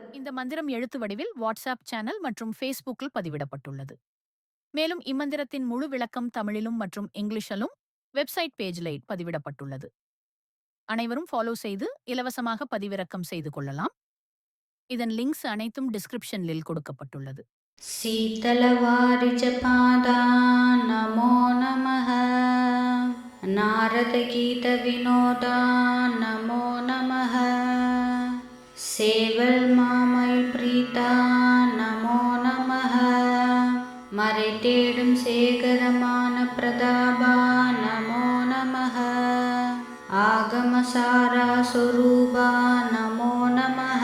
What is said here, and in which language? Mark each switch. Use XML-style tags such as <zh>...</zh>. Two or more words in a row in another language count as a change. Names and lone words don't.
<ta>இந்த மந்திரம் எழுத்து வடிவில் வாட்ஸ்அப் சேனல் மற்றும் ஃபேஸ்புக்கில் பதிவிடப்பட்டுள்ளது. மேலும் இம்மந்திரத்தின் முழு விளக்கம் தமிழிலும் மற்றும் இங்கிலீஷிலும் வெப்சைட் பேஜில் பதிவிடப்பட்டுள்ளது. அனைவரும் ஃபாலோ செய்து இலவசமாக பதிவிறக்கம் செய்து கொள்ளலாம். இதன் லிங்க்ஸ் அனைத்தும் டிஸ்கிரிப்ஷனில் கொடுக்கப்பட்டுள்ளது.</ta> <sa>शीतलवारिजपादा नमो नमः। नारदगीतविनोदा नमो नमः। சேவல் प्रीता नमो नमः।</sa> <ta>மறைதேடும் சேகரமான</ta> <sa>प्रतापा नमो नमः। आगमसारा स्वरूपा नमो नमः।</sa>